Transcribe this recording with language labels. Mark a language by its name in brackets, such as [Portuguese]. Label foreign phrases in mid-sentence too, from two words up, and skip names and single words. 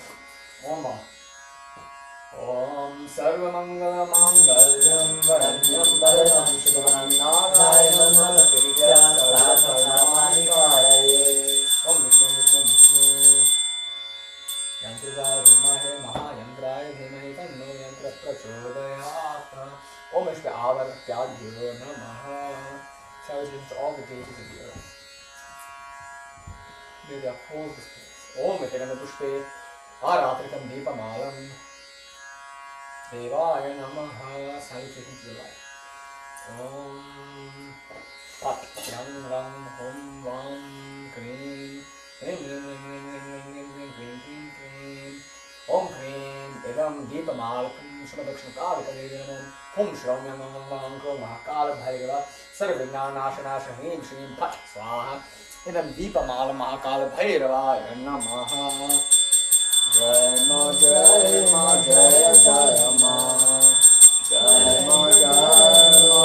[Sanskrit] ॐ सर्व मङ्गल माङ्गल्यं वरण्यं वरणं शुभं नारायणं नमस्कृत्य सर्वधर्मनिकराये. ॐ विष्णु विष्णु विष्णु यन्त्राय विमहे महायन्त्राय धीमहि तन्नो यन्त्र प्रचोदयात्. ॐ इश्वि अवर्त्यध्यो नमः. [English] Salutations to all the deities of the earth. May they uphold this place. [Sanskrit] ॐ इतिरण पुष्पे आरात्रिकं दीपमालम्. देवाय नमः. [English] Salutations to the light. [Sanskrit] ॐ पट् राम् राम् होम् वम् क्रीं क्रीं क्रीं क्रीं क्रीं क्रीं क्रीं क्रीं क्रीं ॐ क्रीं एवं दीपमालकं शुभदक्षणकालिकलेवनं हुं श्रम् यमं वन्क्रो महाकाल भैरव सर्वज्ञानशन शहिं श्रीं पट् स्वाहा एवं दीपमालं महाकाल भैरव नमः जय मा जय मा जय जय मा जय मा जय मा